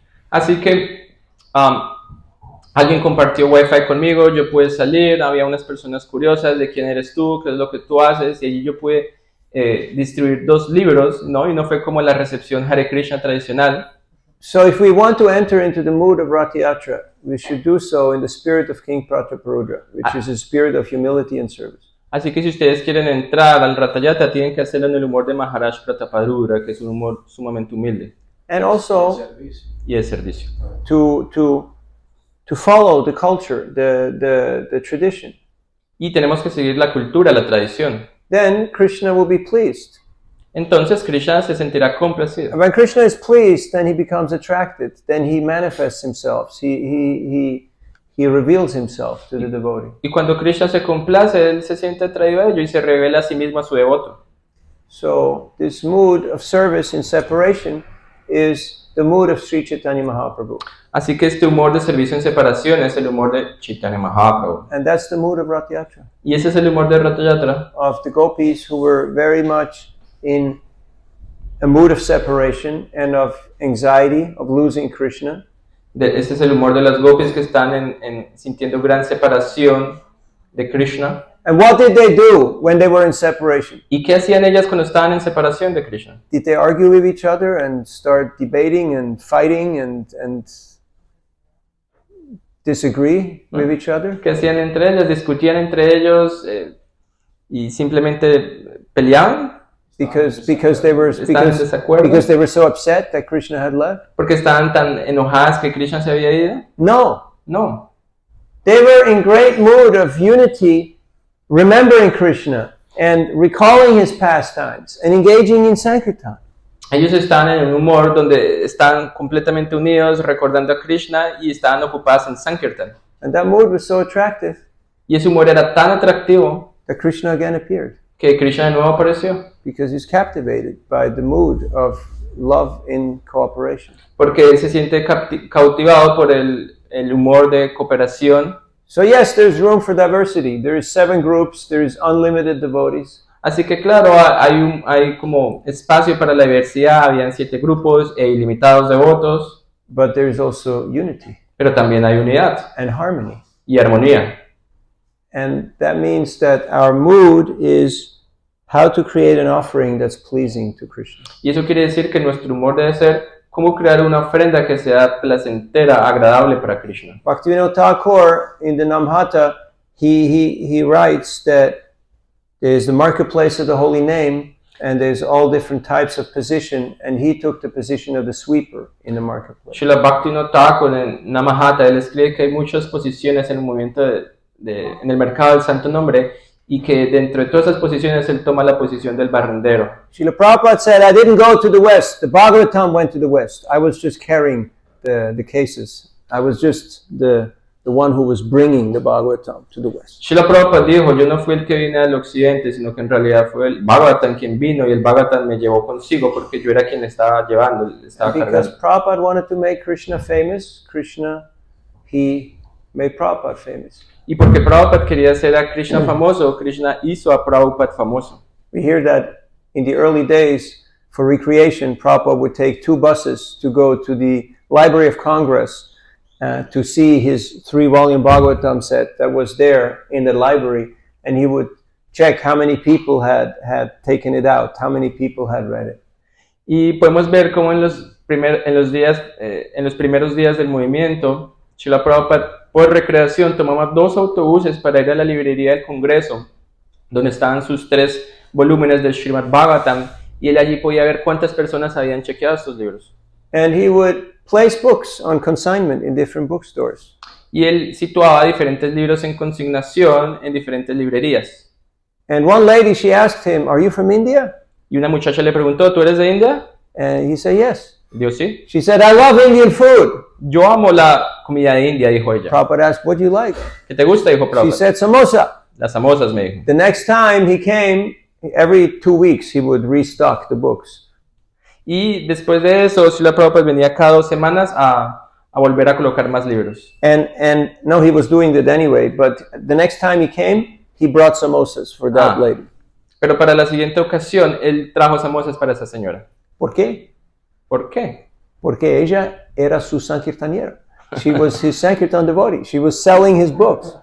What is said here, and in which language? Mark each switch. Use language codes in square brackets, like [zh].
[es] Así que alguien compartió Wi-Fi conmigo, yo pude salir, había unas personas curiosas de quién eres tú, qué es lo que tú haces, y allí yo pude distribuir 2 libros, ¿no? Y no fue como la recepción Hare Krishna tradicional. [en] So if we want to enter into the mood of Rath Yatra, we should do so in the spirit of King Prataparudra, which is a spirit of humility and service. [es] Así que si ustedes quieren entrar al Rath Yatra, tienen que hacerlo en el humor de Maharaj Prataparudra, que es un humor sumamente humilde. [en] And also [es] Y de servicio. [en] to follow the culture, the tradition. [es] Y tenemos que seguir la cultura, la tradición. [en] Then Krishna will be pleased. [es] Entonces Krishna se sentirá complacido. [en] When Krishna is pleased, then he becomes attracted. Then he manifests himself. He reveals himself to the devotee. [es] Y cuando Krishna se complace, él se siente atraído a ello y se revela a sí mismo a su devoto. [en] So this mood of service in separation is the mood of Sri Chaitanya Mahaprabhu. [es] Así que este humor de servicio en separación es el humor de Chaitanya Mahaprabhu. [en] And that's the mood of Rath Yatra, [es] Y ese es el humor de Rath Yatra, [en] of the gopis who were very much in a mood of separation and of anxiety of losing Krishna. [es] Este es el humor de las gopis que están sintiendo gran separación de Krishna. [en] And what did they do when they were in separation? [es] ¿Y qué hacían ellas cuando estaban en separación de Krishna? [en] Did they argue with each other and start debating and fighting and disagree with each other? [es] ¿Qué hacían entre ellas? ¿Discutían entre ellos y simplemente peleaban? [en] Because they were [es] ¿Estaban en desacuerdo? [en] because they were so upset that Krishna had left? [es] ¿Porque estaban tan enojadas que Krishna se había ido? [en] No. [es] No. [en] They were in great mood of unity, remembering Krishna and recalling his pastimes and engaging in Sankirtan. [es] Ellos están en un humor donde están completamente unidos, recordando a Krishna y estaban ocupados en Sankirtan. [en] And that mood was so attractive [es] Y ese humor era tan atractivo [en] that Krishna again appeared, [es] que Krishna de nuevo apareció. [en] because he's captivated by the mood of love in cooperation. [es] Porque él se siente cautivado por el humor de cooperación. [en] So yes, there's room for diversity. There is 7 groups, there is unlimited devotees. [es] Así que claro, hay como espacio para la diversidad, habían 7 grupos e ilimitados devotos, [en] But there is also unity [es] pero también hay unidad [en] and harmony. [es] y armonía. [en] And that means that our mood is how to create an offering that's pleasing to Krishna. [es] Y eso quiere decir que nuestro humor debe ser cómo crear una ofrenda que sea placentera, agradable para Krishna. [en] Bhaktivinoda Thakur in the Namhata, he writes that there's the marketplace of the holy name, and there's all different types of position, and he took the position of the sweeper in the marketplace. [es] Srila Bhaktivinoda Thakur en Namahata, él escribe que hay muchas posiciones en el movimiento en el mercado del Santo Nombre, y que dentro de todas esas posiciones él toma la posición del barrendero. [en] Srila Prabhupada said, I didn't go to the West. The Bhagavatam went to the West. I was just carrying the cases. I was just the one who was bringing the Bhagavatam to the West. [es] Srila Prabhupada dijo, yo no fui el que vine al occidente, sino que en realidad fue el Bhagavatam quien vino y el Bhagavatam me llevó consigo porque yo era quien estaba llevando, estaba [en] Because Prabhupada wanted to make Krishna famous, he made Prabhupada famous. [es] Y porque Prabhupada quería hacer a Krishna famoso, Krishna hizo a Prabhupada famoso. [en] We hear that in the early days, for recreation, Prabhupada would take 2 buses to go to the Library of Congress to see his 3-volume Bhagavatam set that was there in the library, and he would check how many people had taken it out, how many people had read it. [es] Y podemos ver cómo en los primeros días del movimiento, Srila Prabhupada por recreación tomaba 2 autobuses para ir a la librería del Congreso, donde estaban sus 3 volúmenes del Srimad Bhagavatam, y él allí podía ver cuántas personas habían chequeado estos libros. [en] And he would place books on consignment in different bookstores. [es] Y él situaba diferentes libros en consignación en diferentes librerías. [en] And one lady, she asked him, "Are you from India?" [es] Y una muchacha le preguntó, ¿tú eres de India? [en] And he said, "Yes." [es] Dijo, sí. [en] She said, "I love Indian food." [es] Yo amo la comida de India, dijo ella. [en] Prabhupada asked, "What do you like?" [es] ¿Qué te gusta? Dijo [en] She [es] Prabhupada. [en] said, "Samosa." [es] Las samosas, me dijo. [en] The next time he came, every 2 weeks he would restock the books. [es] Y después de eso, Srila Prabhupada venía cada 2 semanas a volver a colocar más libros. [en] And no, he was doing that anyway, but the next time he came, he brought samosas for that lady. [es] Pero para la siguiente ocasión, él trajo samosas para esa señora. ¿Por qué? ¿Por qué? Porque ella era su sankirtaniera. [en] She was his Sankirtan devotee. She was selling his books.